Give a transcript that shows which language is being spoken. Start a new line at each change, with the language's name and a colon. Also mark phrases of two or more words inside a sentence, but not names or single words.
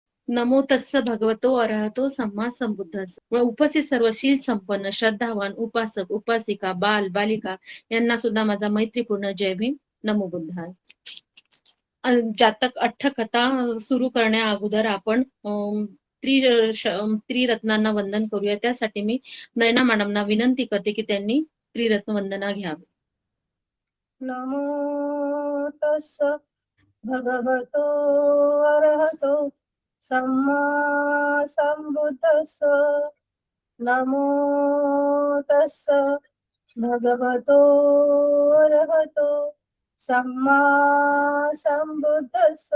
Pali: नमो तस्स भगवतो अरहतो सम्मा संबुद्धस्स.
Marathi: व उपस्थित सर्व शील संपन्न श्रद्धावान उपासक उपासिका बाल बालिका यांना सुद्धा माझा मैत्रीपूर्ण जय भीम.
Pali: नमो बुद्धाय.
Marathi: जातक अठ्ठकथा सुरू करण्या अगोदर आपण त्रिरत्नांना वंदन करूया. त्यासाठी मी नयना मॅडमना विनंती करते की त्यांनी त्रिरत्न वंदना घ्यावी.
Pali: नमो तस्स भगवतो अरहतो सम्मा संबुद्धस्स. नमो तस्स भगवतो अरहतो सम्मा संबुद्धस्स.